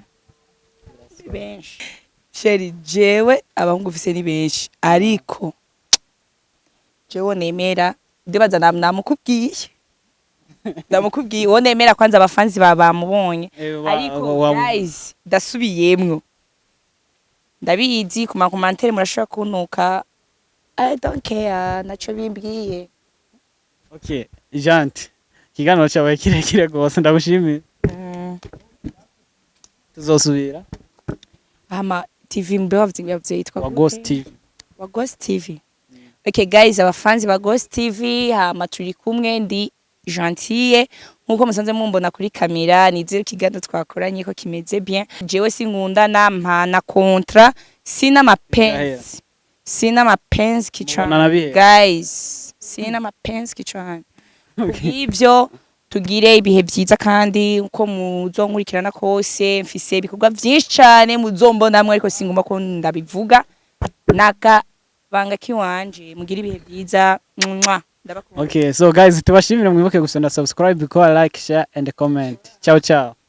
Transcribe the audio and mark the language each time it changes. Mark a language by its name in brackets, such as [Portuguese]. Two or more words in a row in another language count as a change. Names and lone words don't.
[Rundi] benshi sheri jewe abahungu ufise ni benshi ariko jewe nemera ndibaza namukubwiye ndamukubwiye wo nemera kwanza abafanzi bamubonye ariko guys dasubiyemwo ndabizi ku makomantere murashobora kuntuka [English] I don't care [Rundi] naco bimbwiye. Okay, Janti. Kiganiro cyabaye kirekire gose ndagushimiye. Tuzosubira. Ama TV mbavye yitwa Wagos TV. Wagos TV. [English] Okay guys, [Rundi] abafanzi ba Ghost TV hama turi kumwe ndi Gentille nkuko musanze mumbona kuri kamera nizere kiganiro twakoranye ko kimeze bien. Jewe sinkunda na kontra [Swahili] sina mapenzi. Sina mapenzi kichwani guys, sina mapenzi kichwani. [Rundi] Ivyo tugire ibihe byiza kandi uko muzonkurikirana kose mfise ibikorwa byinshi cyane muzombona mwe ariko singuma ko ndabivuga naka banga kiwanje mugira ibihe byiza. [English] Okay, so guys [Rundi] tubashimire mwibuke gusonda subscribe, [English] like, share and comment. [Italian] Ciao ciao.